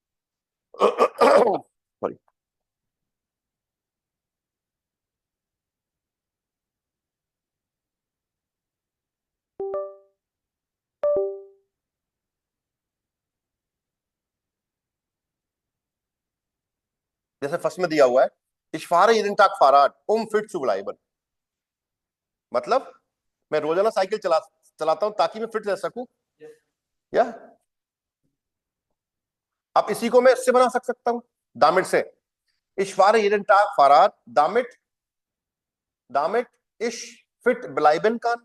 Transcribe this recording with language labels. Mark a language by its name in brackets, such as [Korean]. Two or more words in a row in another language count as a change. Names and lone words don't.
[Hindi] सॉरी। जैसे फर्स्ट में दिया हुआ है, [German] Ich fahre jeden Tag Fahrrad, fit zu bleiben। [Hindi] मतलब मैं रोजाना साइकिल चलाता हूं ताकि मैं फिट रह सकूं। या अब इसी को मैं इससे बना सकता हूं, दामिट से। [German] Ich fahre jeden Tag Fahrrad, damit ich fit bleiben kann।